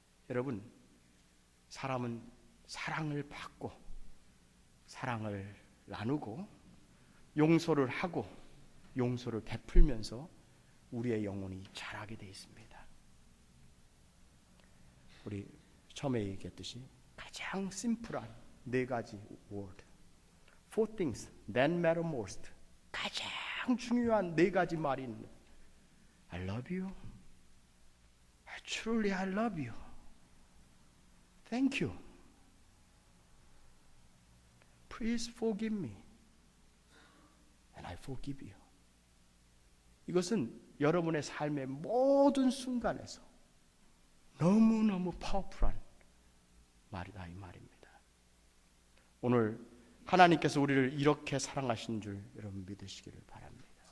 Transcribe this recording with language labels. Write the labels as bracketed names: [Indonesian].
[Korean] 여러분, 사람은 사랑을 받고 사랑을 나누고 용서를 하고 용서를 베풀면서 우리의 영혼이 자라게 되어 있습니다. 우리 처음에 얘기했듯이 가장 심플한 네 가지 [English] word, four things that matter most, [Korean] 가장 중요한 네 가지 말이 있는, [English] I love you, truly I love you, thank you, please forgive me, and I forgive you. [Korean] 이것은 여러분의 삶의 모든 순간에서 너무너무 파워풀한 말이다 이 말입니다. 오늘 하나님께서 우리를 이렇게 사랑하신 줄 여러분 믿으시기를 바랍니다.